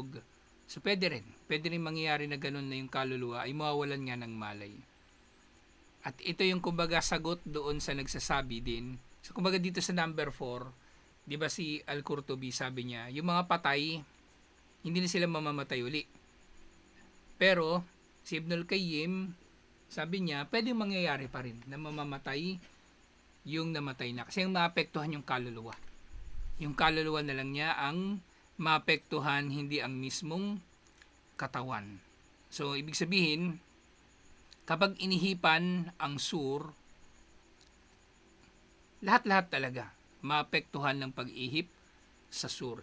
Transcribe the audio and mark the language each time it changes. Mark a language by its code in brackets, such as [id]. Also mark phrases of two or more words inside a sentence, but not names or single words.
[tl] So, pwede rin mangyayari na ganun na yung kaluluwa ay mawawalan nga ng malay. At ito yung kumbaga sagot doon sa nagsasabi din. So, kumbaga dito sa number 4, di ba si Al-Qurtubi sabi niya, yung mga patay, hindi na sila mamamatay uli. Pero, si Ibn al-Qayyim, sabi niya, pwedeng mangyayari pa rin na mamamatay yung namatay na. Kasi yung maapektuhan yung kaluluwa. Yung kaluluwa na lang niya ang maapektuhan, hindi ang mismong katawan. So, ibig sabihin, kapag inihipan ang sur, lahat-lahat talaga maapektuhan ng pag-ihip sa sur.